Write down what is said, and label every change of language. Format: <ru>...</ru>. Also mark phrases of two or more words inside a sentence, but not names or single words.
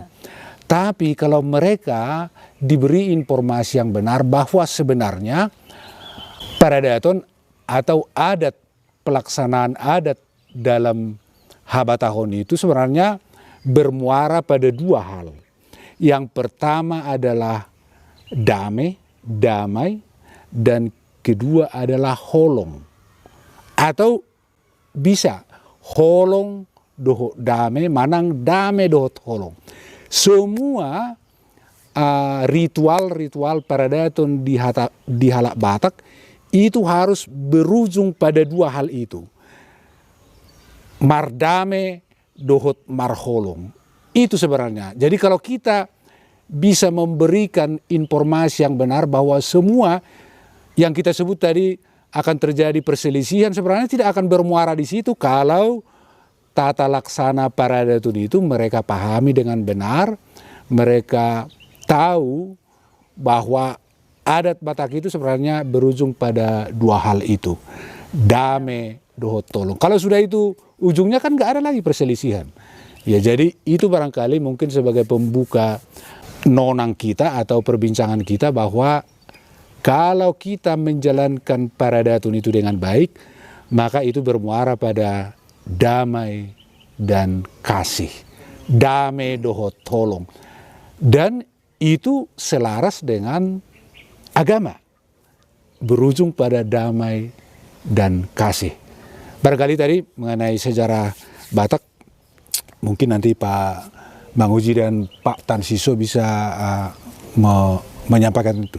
<id>Tapi kalau mereka diberi informasi yang benar bahwa sebenarnya para daton atau adat pelaksanaan adat dalam Habatahon itu sebenarnya bermuara pada dua hal. Yang pertama adalah damai, dan kedua adalah holong. Atau bisa</id> <bbc>holong dohot dame, manang dame dohot holong.</bbc> <id>Semua ritual-ritual para daton di</id> <bbc>Halak Batak</bbc> <id>itu harus berujung pada dua hal itu.</id> <bbc>Mardame dohot marholong.</bbc> <id>Itu sebenarnya. Jadi kalau kita bisa memberikan informasi yang benar bahwa semua yang kita sebut tadi akan terjadi perselisihan, sebenarnya tidak akan bermuara di situ kalau tata laksana para daton itu mereka pahami dengan benar, mereka tahu bahwa adat Batak itu sebenarnya berujung pada dua hal itu.</id> <bbc>Dame, dohot tolong.</bbc> <id>Kalau sudah itu ujungnya kan nggak ada lagi perselisihan. Ya jadi itu barangkali mungkin sebagai pembuka nonang kita atau perbincangan kita bahwa kalau kita menjalankan Paradatun itu dengan baik, maka itu bermuara pada damai dan kasih.</id> <bbc>Dame dohot tolong.</bbc> <id>Dan itu selaras dengan agama. Berujung pada damai dan kasih. Barangkali tadi mengenai sejarah Batak, mungkin nanti Pak Mang Uji dan Pak Tan Siso bisa menyampaikan itu.</id>